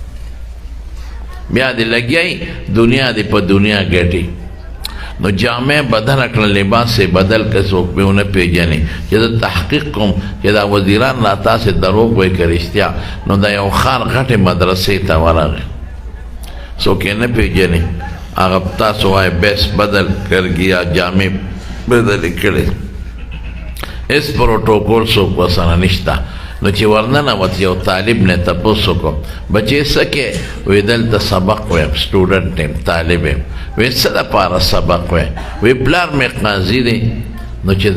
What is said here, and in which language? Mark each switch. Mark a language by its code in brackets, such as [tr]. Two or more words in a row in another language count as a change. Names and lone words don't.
[ps] بیا دې لګیای دنیا دې په دنیا ګټي نو جامع بدل کړه لباس بدل که څوک به ونه پیژني چې زه تحقیق کوم چې دا وزیران را تاسې دروغ وایي که رښتیا نو دا یو ښار غټې مدرسې ته ورغی څوک یې نه پیژني هغه تاسو وایي [ur] بیس بدل کر گیا [ps] جامع بدلې کړې هېڅ پروټوکول څوک ورسره نشته نو چې ورننوت یو طالب نه تپوس وکړو بچې څه کې وایي دلته سبق وایم سټوډنټ یم طالب یم وایي څه دپاره سبق وایم وایي پلار مې قاضي دی نو چې